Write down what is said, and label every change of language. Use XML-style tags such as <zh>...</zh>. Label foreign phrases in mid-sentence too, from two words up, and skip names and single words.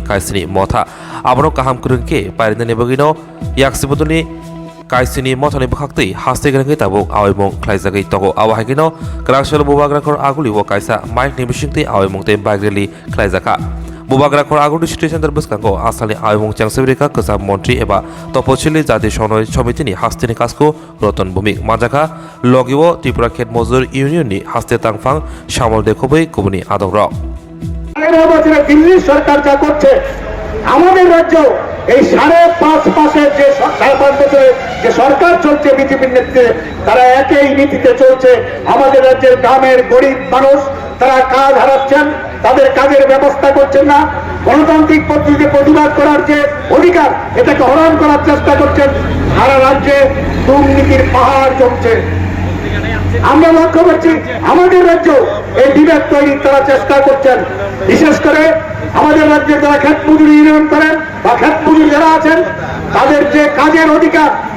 <trp>kaisini motha abano kaham kurungke pairindani bagino yaksibodoli kaisini mothani bakhakti haste grangai tabuk awaimong khlaijagai togo awahagino kraksel bubagrakor aguli wo kaisa mike nibishingti awaimongte bagreli khlaijaka Bubagrakor agudi situation terbeskanko asali awaimong changsebrika kesab mantri eba topocili jati sonoi somitini hastini kasko roton bhumik majaka logiwo Tripura khet mozur unionni haste tangfang samol dekobei kubuni adogro</trp> <bn>দিল্লি সরকার যা করছে আমাদের রাজ্য এই 5.5 মাসের যে 5.5 বছরের যে সরকার চলছে বিজেপির নেতৃত্বে তারা একই নীতিতে চলছে আমাদের রাজ্যের গ্রামের গরিব মানুষ তারা কাজ হারাচ্ছেন তাদের কাজের ব্যবস্থা করছেন না গণতান্ত্রিক পদ্ধতিতে প্রতিবাদ করার যে অধিকার এটাকে হরণ করার চেষ্টা করছেন সারা রাজ্যে দুর্নীতির পাহাড় জমছে আমরা লক্ষ্য করছি আমাদের রাজ্য এই বিভেদ তৈরির তারা চেষ্টা করছেন বিশেষ করে আমাদের রাজ্যে যারা ক্ষেত মজুরি ইউনিয়ন করেন বা ক্ষেত মজুরি যারা আছেন তাদের যে কাজের অধিকার</bn>